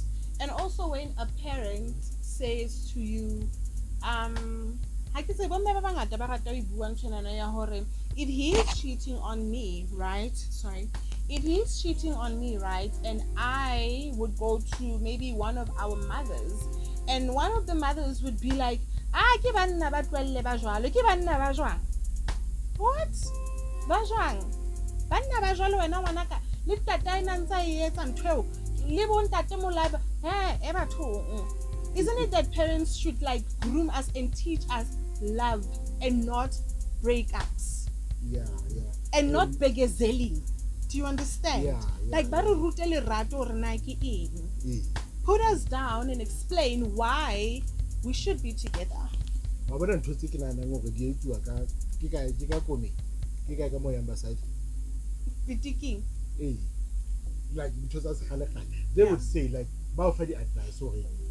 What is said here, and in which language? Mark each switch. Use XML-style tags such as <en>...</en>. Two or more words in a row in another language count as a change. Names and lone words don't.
<en>And also, when a parent says to you, if he is cheating on me, right? Sorry. If he's cheating on me, right, and I would go to maybe one of our mothers, and one of the mothers would be like,</en> <st>ke banna ba tlohelle ba jwalo, ke banna ba jwang. What? Ba jwang? Banna ba jwalo wena ngwanaka, le tata ena ntse e etsa ntho eo, le bo ntate molaba, e bathong.</st> <en>Isn't it that parents should like groom us and teach us love and not breakups? Yeah. And not begezelling. Do you understand? Yeah. Like,</en> <st>ba re rute lerato hore na ke eng.</st> <en>Put us down and explain why we should be together. Critiquing. Like, because they would say like, advice or</en>